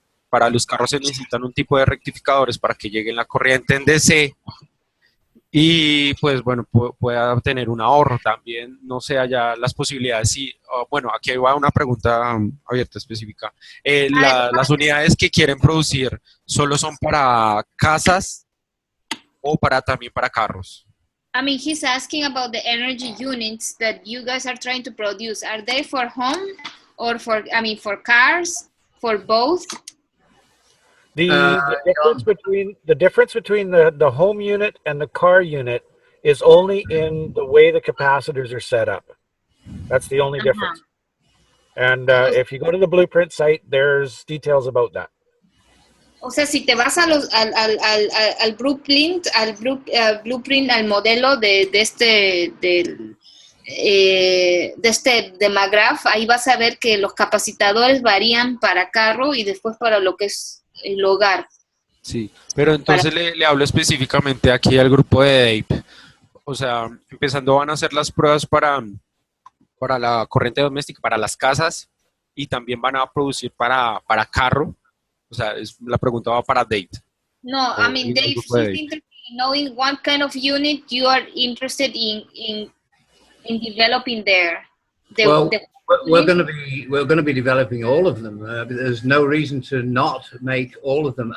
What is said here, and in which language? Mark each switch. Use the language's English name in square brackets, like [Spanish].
[Spanish] Para los carros se necesitan un tipo de rectificadores para que llegue la corriente en DC y pues pueda tener un ahorro también, no sé allá las posibilidades. Sí, aquí va una pregunta abierta específica. Las unidades que quieren producir, ¿solo son para casas o también para carros? [English] I mean, he's asking about the energy units that you guys are trying to produce. Are they for home or for, I mean, for cars, for both? The difference between the home unit and the car unit is only in the way the capacitors are set up. That's the only difference. And if you go to the blueprint site, there's details about that. [Spanish] O sea, si te vas a al blueprint, blueprint, al modelo de Magraph, ahí vas a ver que los capacitadores varían para carro y después para lo que es el hogar. Sí, pero entonces le hablo específicamente aquí al grupo de Dave. O sea, empezando van a hacer las pruebas para la corriente doméstica, para las casas, y también van a producir para carro. O sea, la pregunta va para Dave. [English] No, I mean, Dave, he's interested in knowing what kind of unit you are interested in developing there. We're going to be developing all of them. There's no reason to not make all of them.